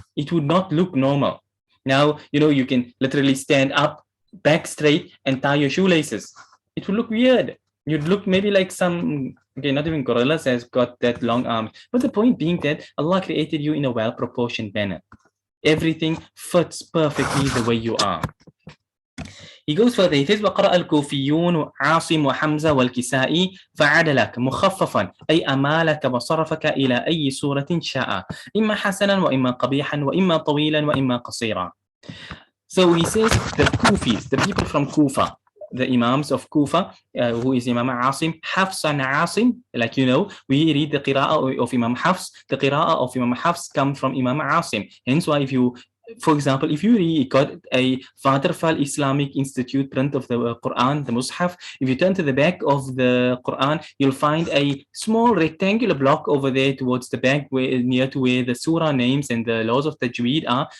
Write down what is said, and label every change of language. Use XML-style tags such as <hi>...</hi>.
<en>It would not look normal. Now, you can literally stand up, back straight, and tie your shoelaces. It would look weird. You'd look maybe like some, not even gorillas has got that long arms. But the point being that Allah created you in a well-proportioned manner. Everything fits perfectly the way you are. He goes further. He says</en> <ar>وقرأ الكوفيون عاصم وحمزة والكسائي فعدلك مخففا أي أمالك وصرفك إلى أي صورة شاء إما حسنا وإما قبيحا وإما طويلا وإما قصيرا.</ar> <en>So he says the Kufis, the people from Kufa, the Imams of Kufa, who is Imam Asim, Hafs and Asim, like we read the qira'ah of Imam Hafs. The qira'ah of Imam Hafs come from Imam Asim. Hence why for example, if you got a Waterfall Islamic Institute print of the Qur'an, the Mus'ab, if you turn to the back of the Qur'an, you'll find a small rectangular block over there towards the back, near to where the surah names and the laws of tajweed are.</en>